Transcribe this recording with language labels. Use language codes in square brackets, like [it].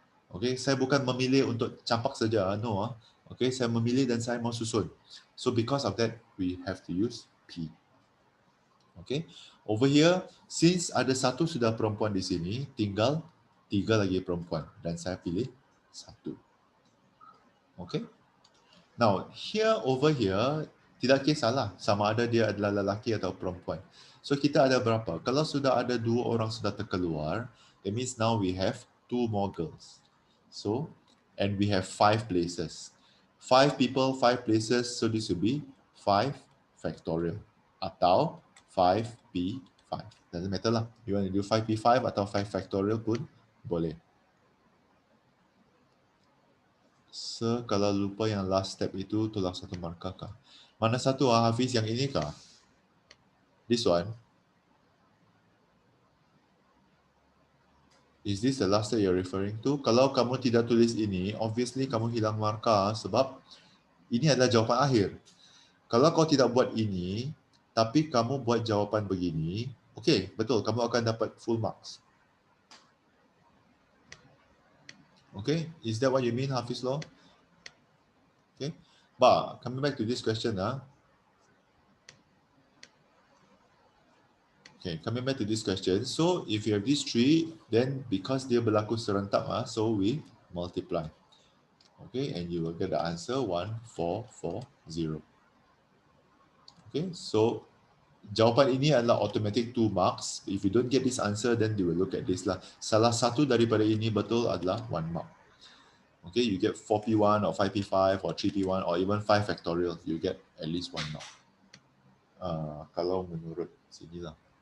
[ms] Okay, saya bukan memilih untuk campak saja, no. Okay, saya memilih dan saya mau susun. [en] So because of that, we have to use P. Okay, over here, [ms] since ada satu sudah perempuan di sini, tinggal 3 lagi perempuan dan saya pilih 1. Okay. [en] Now, here over here, [ms] tidak kisahlah sama ada dia adalah lelaki atau perempuan. So, kita ada berapa? Kalau sudah ada 2 orang sudah terkeluar, [en] that means now we have 2 more girls. So, and we have 5 places. 5 people, 5 places, so this will be 5 factorial. Atau 5p5. Doesn't matter lah. You want to do 5p5 atau 5 factorial [ms] pun boleh. Kalau lupa yang last step itu, tolong satu markah kah? Mana satu Hafiz, yang ini kah? [en] This one? Is this the last step you're referring to? [ms] Kalau kamu tidak tulis ini, obviously kamu hilang markah sebab ini adalah jawapan akhir. Kalau kau tidak buat ini, tapi kamu buat jawapan begini, okay, betul, kamu akan dapat full marks. [en] Okay, is that what you mean, Hafiz Law? Okay, but coming back to this question, okay, coming back to this question. So if you have these 3, then because [ms] dia berlaku serentak, [en] so we multiply. Okay, and you will get the answer 1440. [ms] Okay, so jawapan ini adalah automatic 2 marks. [en] If you don't get this answer, then they will look at this lah. [ms] Salah satu daripada ini betul adalah 1 mark. [en] Okay, you get 4P1 or 5P5 or 3P1 or even 5 factorial, you get at least 1 mark. [ms] Kalau menurut sini lah.